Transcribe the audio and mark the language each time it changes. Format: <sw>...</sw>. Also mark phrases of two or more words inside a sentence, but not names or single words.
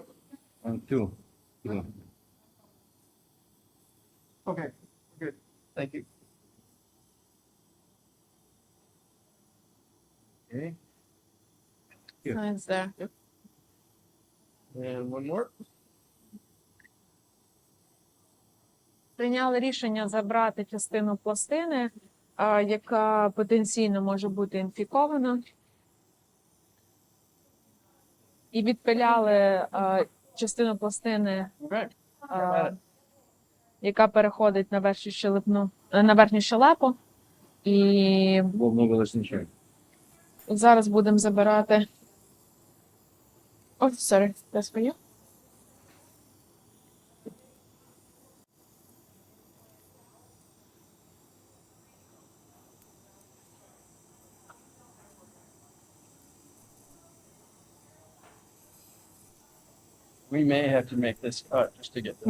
<en>And two. Yeah. Okay, good. Thank you. Okay. Oh, it's there. And one more.</en> <uk>Прийняли рішення забрати частину пластини, яка потенційно може бути інфікована. І відпиляли частину пластини, яка переходить на верхню щелепну, на верхню щелепу. І зараз будемо забирати.</uk> <en>Oh, sorry, that's for you. We may have to make this cut just to get this</en>